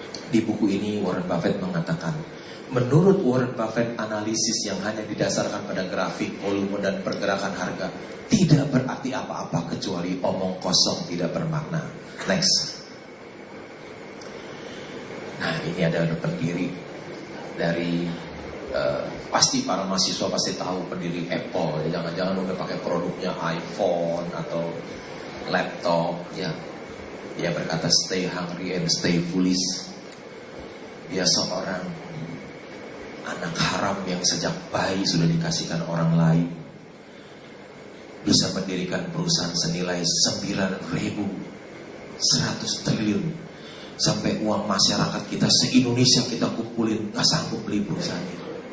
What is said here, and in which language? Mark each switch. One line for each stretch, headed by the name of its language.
Indonesian: Di buku ini Warren Buffett mengatakan, menurut Warren Buffett, analisis yang hanya didasarkan pada grafik, volume dan pergerakan harga tidak berarti apa-apa kecuali omong kosong tidak bermakna. Next. Nah, ini ada pendiri dari pasti para mahasiswa pasti tahu pendiri Apple. Ya, jangan-jangan udah pakai produknya iPhone atau laptop. Ya, dia berkata
English: stay hungry and stay foolish.
Indonesian: Dia seorang anak haram yang sejak bayi sudah dikasihkan orang lain. Bisa mendirikan perusahaan senilai 9.100 triliun. Sampai uang masyarakat kita se-Indonesia kita kumpulin, gak sanggup beli perusahaan itu.